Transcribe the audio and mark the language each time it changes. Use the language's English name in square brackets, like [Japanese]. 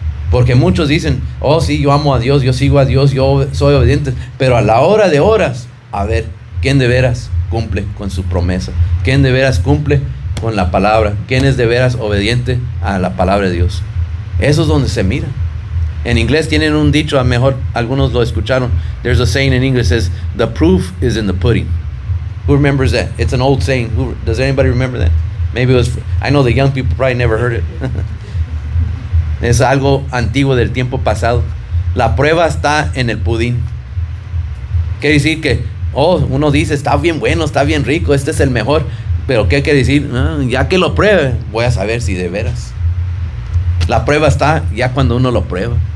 [Spanish] Porque muchos dicen, oh sí, yo amo a Dios, yo sigo a Dios, yo soy obediente, pero a la hora de horas, a ver, ¿quién de veras cumple con su promesa? ¿Quién de veras cumple con la palabra? ¿Quién es de veras obediente a la palabra de Dios? Eso es donde se mira. En inglés tienen un dicho, a lo mejor algunos lo escucharon. [English] There's a saying in English that says, the proof is in the pudding. Who remembers that? It's an old saying. Does anybody remember that? Maybe it was, I know the young people probably never heard it. [Spanish] Es algo antiguo del tiempo pasado. La prueba está en el pudín. Quiere decir que, uno dice, está bien bueno, está bien rico, este es el mejor. Pero ¿qué quiere decir? Ya que lo pruebe, voy a saber si de veras. La prueba está ya cuando uno lo prueba.